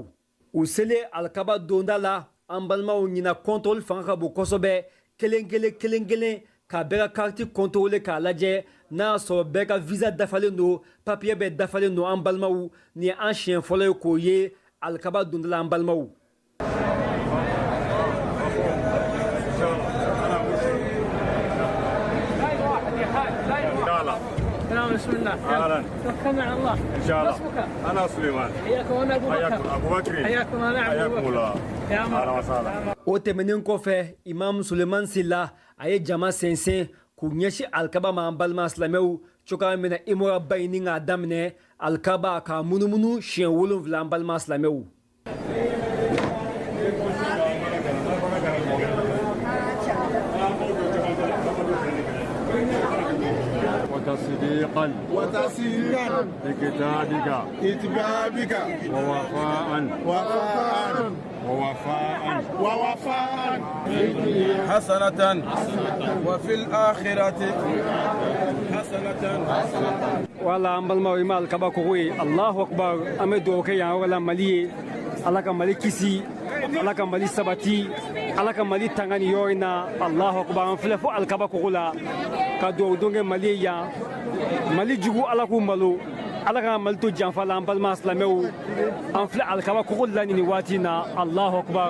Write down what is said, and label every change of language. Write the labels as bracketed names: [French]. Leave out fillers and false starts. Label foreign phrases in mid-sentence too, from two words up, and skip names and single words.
[Bambara] u selen alikaba donda la an balimaw ɲina contrôle fanga ka bon kosɛbɛ kelen kelen ka bɛɛ ka [French] carte contrôler [Bambara] k'a lajɛ n'a y'a sɔrɔ bɛɛ ka visa dafalen don papier bɛɛ dafalen don an balimaw ni ye an siɲɛ fɔlɔ ye k'o ye alikaba donda la an balimaw. [Arabic] بسم الله اهلا توكلنا على الله ان شاء الله اسمك انا سليمان حياكم انا ابو بكر حياكم انا حياكم الله يا مرحبا. [Bambara] O tɛmɛnen kɔfɛ Imam Sulemani Sila a ye jama sɛnsɛn k'u ɲɛsin alikaba ma an balima silamɛw cogoya min na Imura ba in ni k'a daminɛ alikaba k'a munumunu siɲɛ 7 an balima silamɛw. [Arabic] وتصديقا بكتابك ووفاء حسنة وفي الآخرة حسنة. [Bambara] Wala an balimaw ima alikaba kogo ye [Arabic] الله أكبر [Bambara] an bɛ dugawu kɛ yan yɔrɔ la Mali ye Ala ka Mali kisi Ala ka Mali sabati Ala ka Mali tanga nin yɔrɔ in na [Arabic] الله أكبر [Bambara] an filɛ fo alikaba kogo la ka dugawu don kɛ Mali ye yan Mali jugu Ala k'u malo Ala ka Mali to janfa la an balima silamɛw an filɛ alikaba kogo la nin waati in na [Arabic] الله أكبر.